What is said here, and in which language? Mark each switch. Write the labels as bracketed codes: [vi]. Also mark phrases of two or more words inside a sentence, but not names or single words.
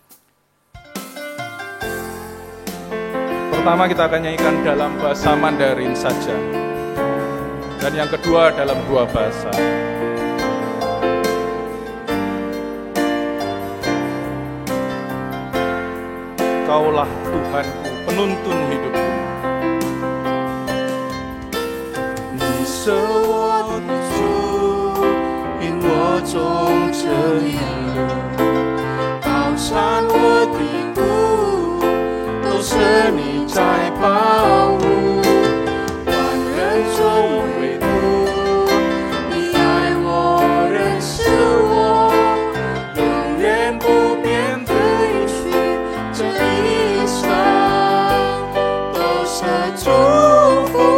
[id] Pertama kita akan nyanyikan dalam bahasa Mandarin saja, dan yang kedua dalam dua bahasa. Kaulah Tuhanku, penuntun hidupku. [zh] Ni 是我的主，引我走这一路，高山和低谷都是你在保护，万人中唯独你爱我，认识我，永远不变的应许，这一生都是祝福，